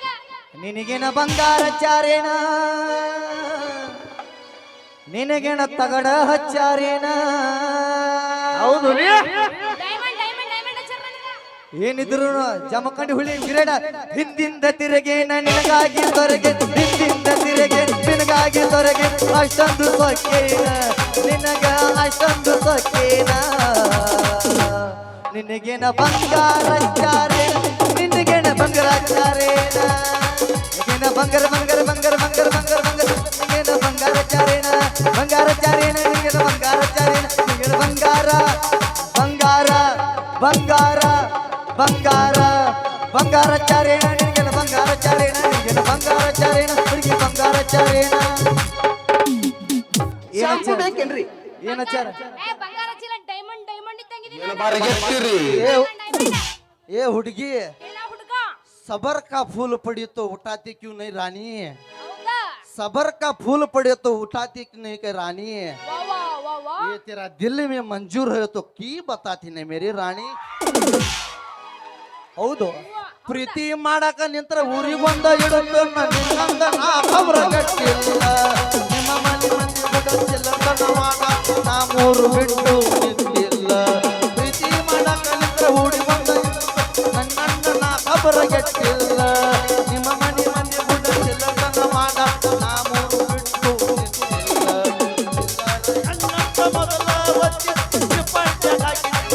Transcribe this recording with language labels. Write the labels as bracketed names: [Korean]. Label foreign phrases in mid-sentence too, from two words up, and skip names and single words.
[Kannada] ನಿನಗೇನ ಬಂಗಾರ ಚಾರೇನ ನಿನಗೇನ ತಗಡ ಹಚ್ಚಾರೇನ ಹೌದು ಡೈಮಂಡ್ ಡೈಮಂಡ್ ಡೈಮಂಡ್ ಹಚ್ಚರ ನನಗ ಏನಿದ್ರು ಜಮಖಂಡಿ ಹುಳಿ ಗಿರಡ ಹಿಂದಿಂದ ತಿರುಗೇನ ನಿನಗಾಗಿ ಸೊರಗೆ ಹಿಂದಿಂದ ತಿರುಗೆ ನಿನಗಾಗಿ ಸೊರಗೆ ಅಷ್ಟೊಂದು ಸೊಕ್ಕೇನ ನಿನಗ ಅಷ್ಟೊಂದು ಸೊಕ್ಕೇನ ನಿನಗೇನ ಬಂಗಾರ ಚಾರೇನ ನಿನಗೇನ ಬಂಗಾರ ಚಾರೇನ ನಿನಗೇನ ಬಂಗಾರ ಬಂಗಾರ ಬಂಗಾರ ಬಂಗಾರ ಬಂಗಾರ ಬಂಗಾರ ನಿನಗೇನ ಬಂಗಾರ ಚಾರೇನ ಬಂಗಾರ ಚಾರೇನ ನಿನಗೇನ ಬಂಗಾರ ಚಾರೇನ ನಿನಗೇನ ಬಂಗಾರ ಬಂಗಾರ ಬಂಗಾರ ಬಂಗಾರ ಬಂಗಾರ ಚಾರೇನ ನಿನಗೇನ ಬಂಗಾರ ಚಾರೇನ ನಿನಗೇನ ಬಂಗಾರ ಚಾರೇನ ಹುಡುಗಿ ಬಂಗಾರ ಚಾರೇನ ಶಾಂಪು ಬೇಕೇನ್ರಿ ಏನಚಾರ ಏ ಬಂಗಾರ ಚೀಲ ಡೈಮಂಡ್ ಡೈಮಂಡ್ ಇದ್ದಂಗಿದೀನಿ ಬಾರಿಗೆತ್ತಿರಿ ಏ ಹುಡುಗಿ ಏನ ಹುಡುಗ [Hindi] सबर का फूल पड़ी तो उठाती क्यों नहीं रानी [Kannada] ಹೌದಾ [Hindi] सबर का फूल पड़े तो उठाती क्यों नहीं के रानी ವಾ ವಾ ವಾ ವಾ ये तेरा दिल में मंजूर है तो की बताती नहीं मेरी रानी ಹೌದು [Kannada] ಪ್ರೀತಿ ಮಾಡಕ ನಿಂತರ ಊರಿಗೆ ಬಂದ ಇಡುತ್ತ ನಿನ್ನಂದ ನಾ ಖಬರ ಗಟ್ಟಿಲ್ಲ ನಿಮ್ಮ ಮನೆ ಮಂದಿ ಬಿಡುತ್ತಿಲ್ಲ ನನ್ನವಾಗ ನಾ ಮೂರು ಬಿಟ್ಟು ನಿಂತಿಲ್ಲ ಪ್ರೀತಿ ಮಾಡಕ ನಿಂತರ ಊರಿಗೆ ಬಂದ ನನ್ನಂದ ನಾ ಖಬರ ಗಟ್ಟಿಲ್ಲ ನಿಮ್ಮ ಮನೆ ಮಂದಿ ಬಿಡುತ್ತಿಲ್ಲ ನನ್ನವಾಗ ನಾ ಮೂರು ಬಿಟ್ಟು ನಿಂತಿಲ್ಲ ನನ್ನಂದ ಮೊದಲ ಒತ್ತಿ ಚಿಪ್ಪಟ್ಟೆ ಹಾಕಿ